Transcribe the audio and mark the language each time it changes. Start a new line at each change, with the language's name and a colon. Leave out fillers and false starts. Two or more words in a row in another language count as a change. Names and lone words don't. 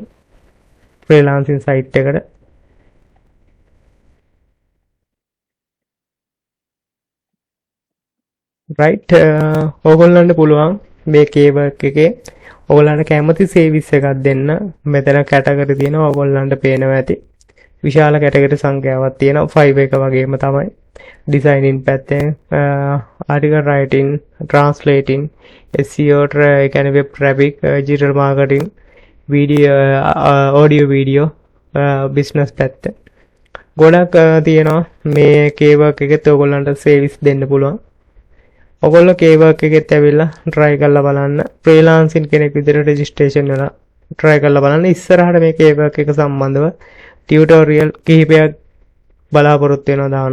English: freelancing site
Sinhala: එකට. right ඕගොල්ලන්ට පුළුවන් මේ Canva එකේ ඕගොල්ලන්ට කැමති සර්විස් එකක් දෙන්න. මෙතන කැටගරි තියෙනවා. ඕගොල්ලන්ට පේනවා ඇති. විශාල කැටගරි සංඛ්‍යාවක් තියෙනවා. Fiverr එක වගේම තමයි designing පැත්තෙන්
English: article writing, translating, SEO,
Sinhala: ඒ කියන්නේ
English: web traffic, digital marketing, video, audio video, business
Sinhala: පැත්ත ගොඩක් තියෙනවා. මේ Canva එකෙත් ඔයගොල්ලන්ට සර්විස් දෙන්න පුළුවන්. ඔයගොල්ලෝ Canva එකෙත් ඇවිල්ලා try කරලා බලන්න. freelancing කෙනෙක් විදිහට registration වෙලා try කරලා බලන්න. ඉස්සරහට මේ Canva එක සම්බන්ධව tutorial කිහිපයක් බලාපොරොත්තු වෙනවා දාන්න.